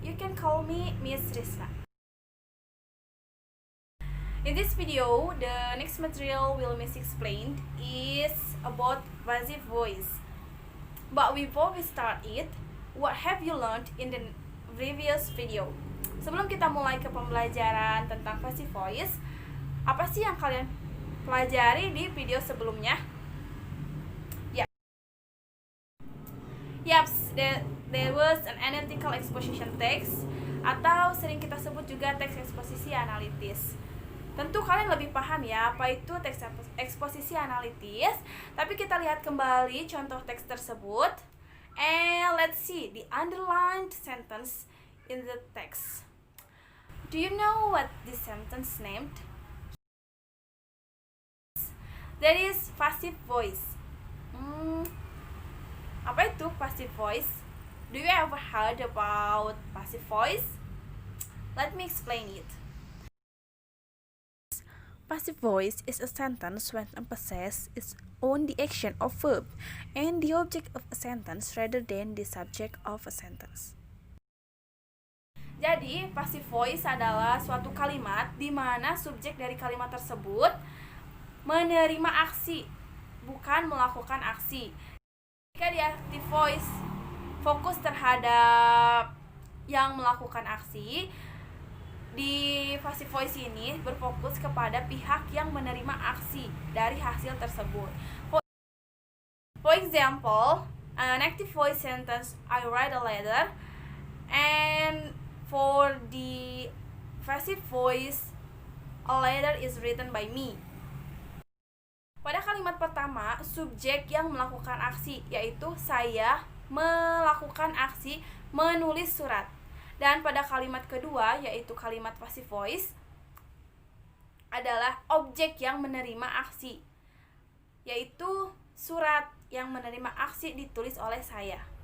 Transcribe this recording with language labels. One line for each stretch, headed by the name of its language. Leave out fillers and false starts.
English: You can call me Miss Risna. In this video, the next material will Miss explained is about passive voice. But before we start it, what have you learned in the previous video?
Indonesian: Sebelum kita mulai ke pembelajaran tentang passive voice, apa sih yang kalian pelajari di video sebelumnya? Yaps,
English: there was an analytical exposition text,
Indonesian: atau sering kita sebut juga teks eksposisi analitis. Tentu kalian lebih paham ya apa itu teks eksposisi analitis, tapi kita lihat kembali contoh teks tersebut.
English: And let's see the underlined sentence in the text. Do you know what this sentence named? That is passive voice.
Indonesian: Apa itu
English: passive voice? Do you ever heard about passive voice? Let me explain it. Passive voice is a sentence when emphasis is on the action of verb and the object of a sentence rather than the subject of a sentence.
Indonesian: Jadi, passive voice adalah suatu kalimat di mana subjek dari kalimat tersebut menerima aksi, bukan melakukan aksi. Jika di active voice fokus terhadap yang melakukan aksi, di passive voice ini berfokus kepada pihak yang menerima aksi dari hasil tersebut.
English: For example, an active voice sentence, I write a letter, and for the passive voice, a letter is written by me.
Indonesian: Pada kalimat pertama, subjek yang melakukan aksi, yaitu saya melakukan aksi menulis surat. Dan pada kalimat kedua, yaitu kalimat passive voice, adalah objek yang menerima aksi, yaitu surat yang menerima aksi ditulis oleh saya.